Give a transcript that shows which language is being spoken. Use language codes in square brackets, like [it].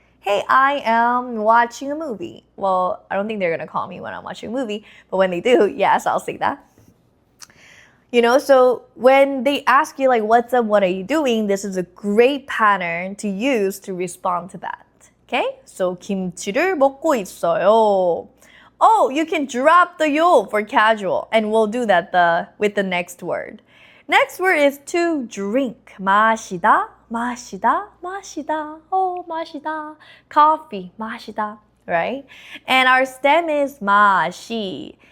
[en] Hey, I am watching a movie. Well, I don't think they're going to call me when I'm watching a movie, but when they do, yes, I'll say that. You know, so when they ask you like, what's up, what are you doing? This is a great pattern to use to respond to that. Okay? [ko] So, 김치를 먹고 있어요. [en] Oh, you can drop the yo for casual, and we'll do that with the next word. Next word is to drink. [ko] 마시다, 마시다, 마시다. Oh, 마시다. [en] Coffee, 마시다, right? And our stem is 마시.